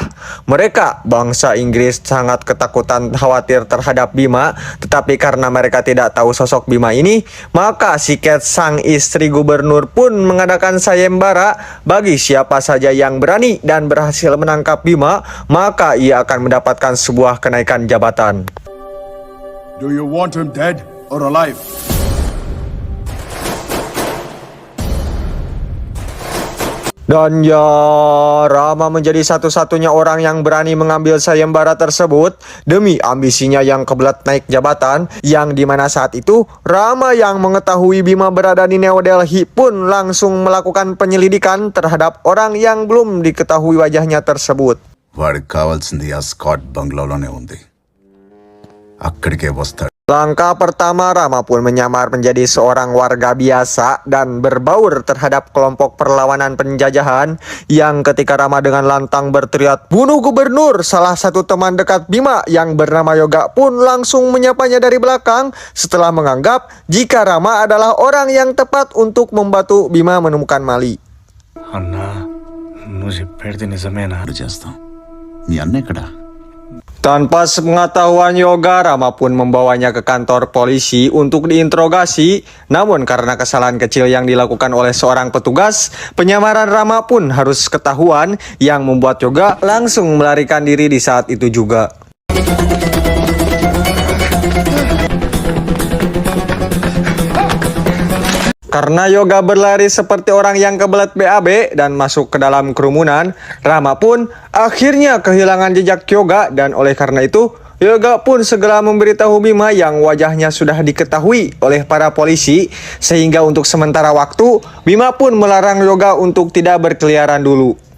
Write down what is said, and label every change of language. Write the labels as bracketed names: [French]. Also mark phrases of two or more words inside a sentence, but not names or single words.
[Indonesian] Mereka bangsa Inggris sangat ketakutan khawatir terhadap Bima, tetapi karena mereka tidak tahu sosok Bima ini, maka si Cat sang istri gubernur pun mengadakan sayembara bagi siapa saja yang berani dan berhasil menangkap Bima, maka ia akan mendapatkan sebuah kenaikan jabatan. [English] Do you want him dead or alive? [Indonesian] Dan ya, Rama menjadi satu-satunya orang yang berani mengambil sayembara tersebut demi ambisinya yang kebelet naik jabatan, yang dimana saat itu Rama yang mengetahui Bima berada di New Delhi pun langsung melakukan penyelidikan terhadap orang yang belum diketahui wajahnya tersebut. [Telugu] వాడికి కావాల్సింది ఆ స్కాట్ బంగ్లాలోనే ఉంది. అక్కడికే వస్తాడు. [Indonesian] Langkah pertama, Rama pun menyamar menjadi seorang warga biasa dan berbaur terhadap kelompok perlawanan penjajahan, yang ketika Rama dengan lantang berteriak "bunuh gubernur", salah satu teman dekat Bima yang bernama Yoga pun langsung menyapanya dari belakang setelah menganggap jika Rama adalah orang yang tepat untuk membantu Bima menemukan Mali. [Telugu] చేస్తాం మీ అన్న ఎక్కడ? [Indonesian] Tanpa sepengetahuan Yoga, Rama pun membawanya ke kantor polisi untuk diinterogasi. Namun karena kesalahan kecil yang dilakukan oleh seorang petugas, penyamaran Rama pun harus ketahuan yang membuat Yoga langsung melarikan diri di saat itu juga. Karena Yoga berlari seperti orang yang kebelet BAB dan masuk ke dalam kerumunan, Rama pun akhirnya kehilangan jejak Yoga dan oleh karena itu, Yoga pun segera memberitahu Bima yang wajahnya sudah diketahui oleh para polisi, sehingga untuk sementara waktu, Bima pun melarang Yoga untuk tidak berkeliaran dulu.